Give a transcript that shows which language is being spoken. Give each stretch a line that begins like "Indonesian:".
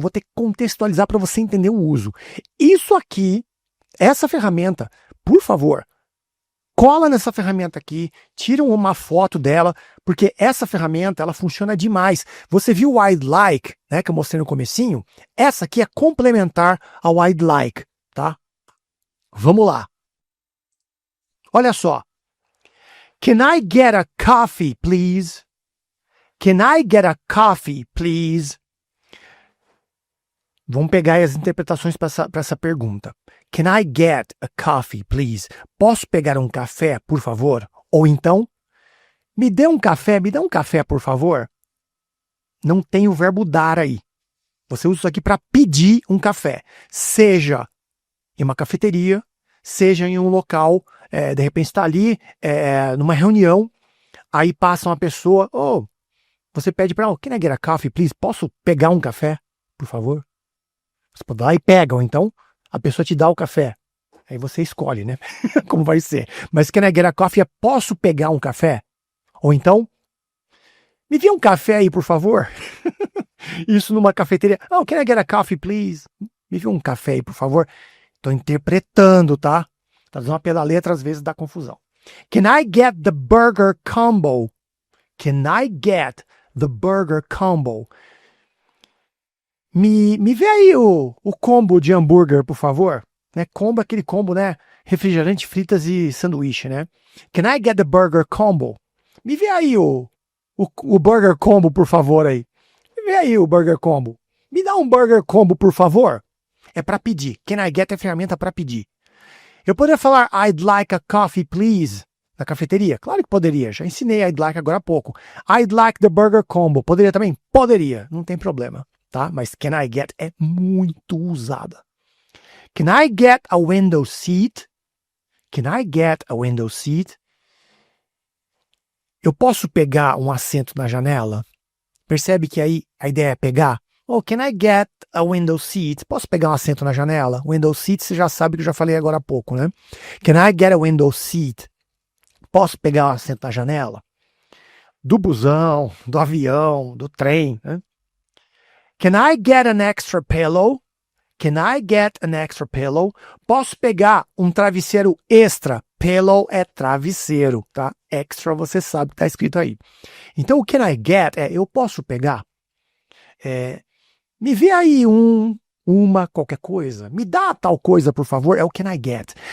Portuguese: Vou ter que contextualizar para você entender o uso. Isso aqui, essa ferramenta, por favor, cola nessa ferramenta aqui, tira uma foto dela, porque essa ferramenta, ela funciona demais. Você viu o I'd like, né, que eu mostrei no comecinho? Essa aqui é complementar ao I'd like, tá? Vamos lá. Olha só.
English: Can I get a coffee, please? Can I get a coffee, please?
Portuguese: Vamos pegar as interpretações para essa pergunta.
English: Can I get a coffee, please?
Portuguese: Posso pegar um café, por favor? Ou então, Me dê um café, me dá um café, por favor. Não tem o verbo dar aí. Você usa isso aqui para pedir um café. Seja em uma cafeteria, seja em um local, de repente está ali numa reunião, aí passa uma pessoa, você pede para,
English: can I get a coffee, please?
Portuguese: Posso pegar um café, por favor? Você pode ir lá e pega, ou então a pessoa te dá o café. Aí você escolhe, né? Como vai ser. Mas
English: can I get a coffee?
Portuguese: Posso pegar um café? Ou então, me dê um café aí, por favor. Isso numa cafeteria.
English: Oh, can I get a coffee, please?
Portuguese: Me dê um café aí, por favor. Estou interpretando, tá? Traduzindo uma pela letra, às vezes dá confusão.
English: Can I get the burger combo? Can I get the burger combo?
Portuguese: Me vê aí o combo de hambúrguer, por favor. Né? Combo, aquele combo, né? Refrigerante, fritas e sanduíche, né?
English: Can I get the burger combo?
Portuguese: Me vê aí o burger combo, por favor, aí. Me vê aí o burger combo. Me dá um burger combo, por favor. É para pedir. Can I get é a ferramenta para pedir. Eu poderia falar
English: I'd like a coffee, please,
Portuguese: na cafeteria? Claro que poderia. Já ensinei I'd like agora há pouco.
English: I'd like the burger combo.
Portuguese: Poderia também? Poderia. Não tem problema, tá?
English: Mas can I get
Portuguese: é muito usada.
English: Can I get a window seat? Can I get a window seat?
Portuguese: Eu posso pegar um assento na janela? Percebe que aí a ideia é pegar?
English: Oh, can I get a window seat?
Portuguese: Posso pegar um assento na janela? Window seat, você já sabe que eu já falei agora há pouco, né?
English: Can I get a window seat?
Portuguese: Posso pegar um assento na janela? Do busão, do avião, do trem, né?
English: Can I get an extra pillow? Can I get an extra pillow?
Portuguese: Posso pegar um travesseiro extra? Pillow é travesseiro, tá? Extra você sabe que tá escrito aí. Então o can I get é eu posso pegar? Me vê aí uma, qualquer coisa. Me dá tal coisa, por favor. É o can I get.